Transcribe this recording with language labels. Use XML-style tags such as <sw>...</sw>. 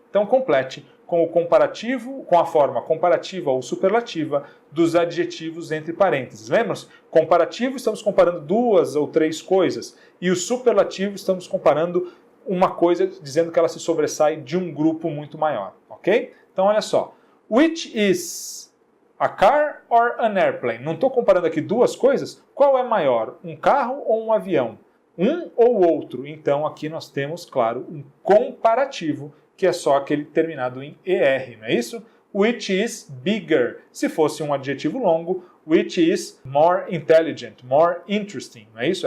<pt>Então, complete com o comparativo, com a forma comparativa ou superlativa dos adjetivos entre parênteses. Lembra-se? Comparativo, estamos comparando 2 ou 3 coisas. E o superlativo, estamos comparando uma coisa, dizendo que ela se sobressai de um grupo muito maior. Ok? Então, olha só.</pt> <en>Which is a car or an airplane?</en> <pt>Não estou comparando aqui 2 coisas. Qual é maior? Um carro ou um avião? Um ou outro? Então, aqui nós temos, claro, um comparativo, que é só aquele terminado em ER, não é isso?</pt> <en>Which is bigger.</en> <pt>Se fosse um adjetivo longo,</pt> <en>which is more intelligent, more interesting,</en> <pt>não é isso?</pt>